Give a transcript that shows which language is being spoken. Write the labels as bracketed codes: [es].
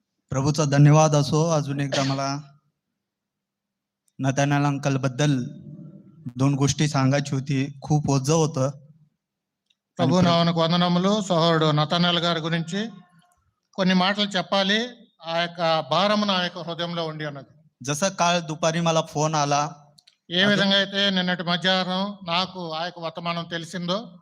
[mr] प्रभूचा धन्यवाद असो. अजून एकदा मला नतानिएल अंकल बद्दल 2 गोष्टी सांगायची होती. खूप ओझं होतं. [te] ప్రభు నామమునకు వందనములు. సహోదరుడు నతానేల్ గారి గురించి కొన్ని మాటలు చెప్పాలి. ఆ యొక్క భారము నా యొక్క హృదయంలో ఉండి ఉన్నది. [mr] जसं काल दुपारी मला फोन आला [te] ఏ విధంగా అయితే నిన్నటి మధ్యాహ్నం నాకు ఆ యొక్క వర్తమానం తెలిసిందో,